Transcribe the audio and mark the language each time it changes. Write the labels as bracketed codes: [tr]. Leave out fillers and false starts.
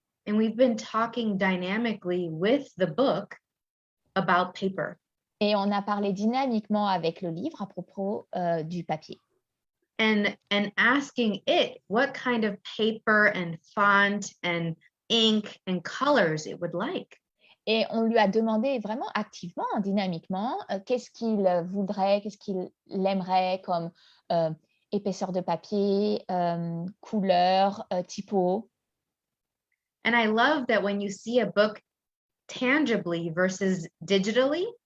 [en] And we've been talking dynamically with the book about paper. [fr] Et on a parlé dynamiquement avec le livre à propos du papier. [en] And asking it what kind of paper and font and ink and colors it would like. [fr] Et on lui a demandé vraiment activement, dynamiquement, qu'est-ce qu'il voudrait, qu'est-ce qu'il aimerait comme épaisseur de papier, couleur, typo. [en] And I love that when you see a book tangibly versus digitally.